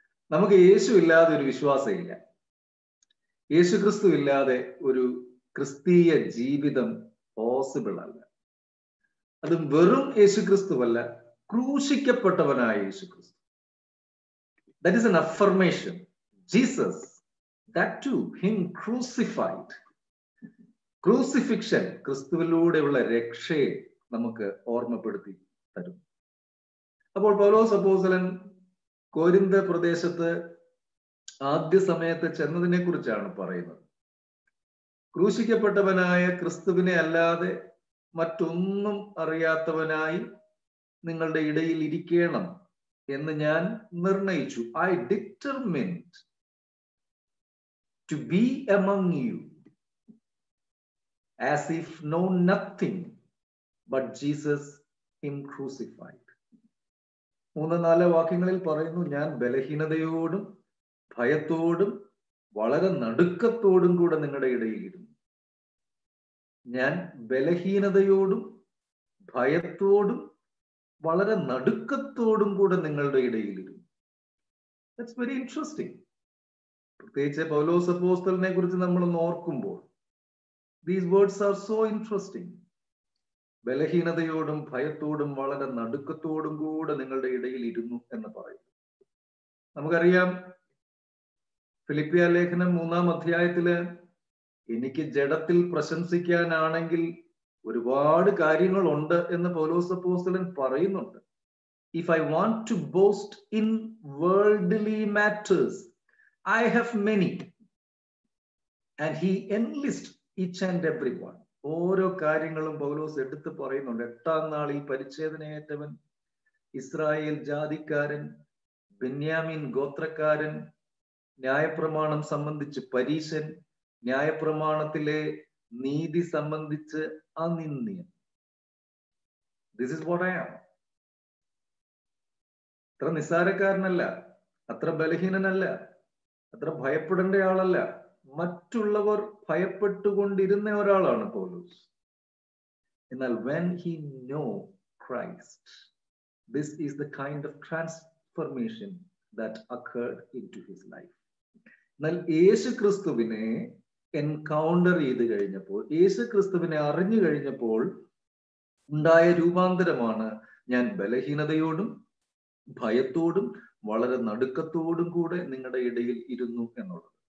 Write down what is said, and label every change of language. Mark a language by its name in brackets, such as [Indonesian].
[Malayalam] നമുക്ക് യേശു ഇല്ലാതെ ഒരു വിശ്വാസമില്ല. യേശു ക്രിസ്തു ഇല്ലാതെ ഒരു ക്രിസ്തീയ ജീവിതം പോസിബിൾ അല്ല. അത് വെറും യേശു ക്രിസ്തുവല്ല, ക്രൂശിക്കപ്പെട്ടവനായ യേശു ക്രിസ്തു. [English] That is an affirmation. Jesus, that too, him crucified. [Malayalam] Crucifixion ക്രിസ്തുവിലൂടെയുള്ള രക്ഷയെ നമുക്ക് ഓർമ്മപ്പെടുത്തി തരും. അപ്പോൾ പൗലോസ് അപ്പോസ്തലൻ കോരിന്ത പ്രദേശത്ത് ആദ്യ സമയത്ത് ചെന്നതിനെ കുറിച്ചാണ് പറയുന്നത്. ക്രൂശിക്കപ്പെട്ടവനായ ക്രിസ്തുവിനെ അല്ലാതെ മറ്റൊന്നും അറിയാത്തവനായി നിങ്ങളുടെ ഇടയിൽ ഇരിക്കണം എന്ന് ഞാൻ നിർണയിച്ചു. [English] I determined to be among you as if know nothing but Jesus him crucified. [Malayalam] 3-4 വാക്യങ്ങളിൽ പറയുന്നു, ഞാൻ ബലഹീനതയോടും ഭയത്തോടും വളരെ നടുക്കത്തോടും കൂടെ നിങ്ങളുടെ ഇടയിലിരുന്നു. ഞാൻ ബലഹീനതയോടും ഭയത്തോടും വളരെ നടുക്കത്തോടും കൂടെ നിങ്ങളുടെ ഇടയിലിരുന്നു. [English] That's very interesting. [Malayalam] പ്രത്യേകിച്ച് പൗലോസ് അപ്പോസ്തലനെ കുറിച്ച് നമ്മൾ ഓർക്കുമ്പോൾ [English] these words are so interesting. [Malayalam] ബലഹീനതയോടും ഭയത്തോടും വളരെ നടുക്കത്തോടും കൂടെ നിങ്ങളുടെ ഇടയിൽ ഇരുന്നു എന്ന് പറയും. നമുക്കറിയാം, ഫിലിപ്പിയ ലേഖനം 3-ാം അധ്യായത്തില് എനിക്ക് ജഡത്തിൽ പ്രശംസിക്കാനാണെങ്കിൽ ഒരുപാട് കാര്യങ്ങളുണ്ട് എന്ന് പൗലോസ് അപ്പോസ്തലൻ പറയുന്നുണ്ട്. [English] If I want to boast in worldly matters, I have many. And he enlists each and every one. [Malayalam] ഓരോ കാര്യങ്ങളും പൗലോസ് എടുത്ത് പറയുന്നുണ്ട്. 8-ാം നാളിൽ പരിച്ഛേദനയേറ്റവൻ, ഇസ്രായേൽ ജാതിക്കാരൻ, ബെന്യാമീൻ ഗോത്രക്കാരൻ, ന്യായപ്രമാണം സംബന്ധിച്ച് പരീശൻ, ന്യായപ്രമാണത്തിലെ നീതി സംബന്ധിച്ച് അനിന്ദ്യൻ. [English] This is what I am. [Malayalam] അത്ര നിസ്സാരക്കാരനല്ല, അത്ര ബലഹീനനല്ല, അത്ര ഭയപ്പെടേണ്ട ആളല്ല. മറ്റുള്ളവർ ഭയപ്പെട്ടുകൊണ്ടിരുന്ന ഒരാളാണ് പൗലോസ്. എന്നാൽ [English] when he know Christ, this is the kind of transformation that occurred into his life. [Malayalam] എന്നാൽ യേശു ക്രിസ്തുവിനെ എൻകൗണ്ടർ ചെയ്ത് കഴിഞ്ഞപ്പോൾ, യേശു ക്രിസ്തുവിനെ അറിഞ്ഞു കഴിഞ്ഞപ്പോൾ ഉണ്ടായ രൂപാന്തരമാണ് ഞാൻ ബലഹീനതയോടും ഭയത്തോടും വളരെ നടുക്കത്തോടും കൂടെ നിങ്ങളുടെ ഇടയിൽ ഇരുന്നു എന്നുള്ളത്.